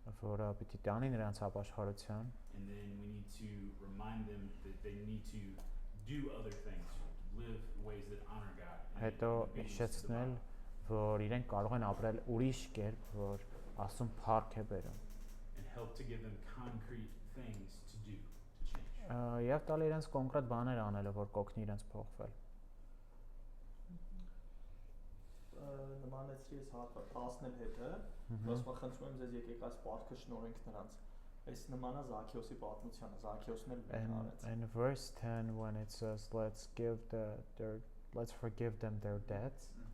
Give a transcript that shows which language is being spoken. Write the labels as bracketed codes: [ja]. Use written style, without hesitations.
[hy] որը պիտի տանի նրանց ապաշխարության, [en] And then we need to remind them that they need to do other things, live ways that honor God. [hy] հետո հիշեցնել, որ իրենք կարող են ապրել ուրիշ կերպ, որ Աստծուն փառք է բերում։ [en] And help to give them concrete things to do, to change. [hy] Եվ տալ իրենց կոնկրետ բաներ անելը, որ կօգնի իրենց փոխվել։ Նմանեցրի ես հատվածն էլ հետը, ասում խնդրում եմ ձեզ եկեք այս պարտքը շնորհենք նրանց։ Այս նմանա Զաքեոսի պատմությանը, Զաքեոսն էլ արեց։ [en] In verse 10 when it says let's forgive them their debts.